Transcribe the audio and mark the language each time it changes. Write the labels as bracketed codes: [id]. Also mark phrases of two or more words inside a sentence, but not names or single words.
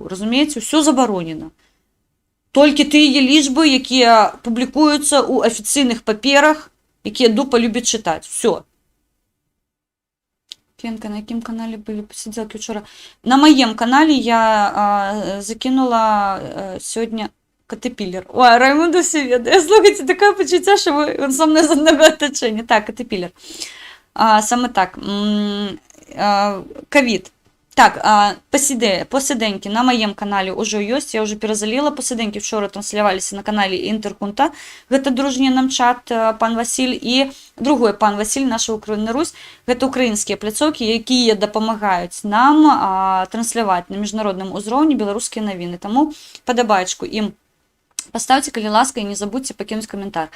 [be] Разумееце, усё забаронена. Толькі тыя лічбы, якія публікуюцца ў афіцыйных паперах, якія дупа любяць чытаць. [ru] Всё. [be] Фенка, на якім канале былі пасядзелкі ўчора? На маем канале я закінула сёння Катепілер. Ой, Раймонда все ведае. Слухайте, такое пачуцця, [uk] що він со мною з одного оточення. Так, Катепілер. Саме так. Ковід. [ru] Так, посиденьки на моем канале уже есть, я уже перезалила посиденьки, [be] вчора трансляваліся на канале Інтеркунта, гэта дружні нам чат пан Васіль і другой пан Васіль, наша Украіна Русь, гэта украінскія пляцоўкі, якія дапамагаюць нам трансляваць на міжнародным узроўні беларускія навіны, таму падабаечку ім паставьте, калі ласка, і не забудьте пакінуць каментар.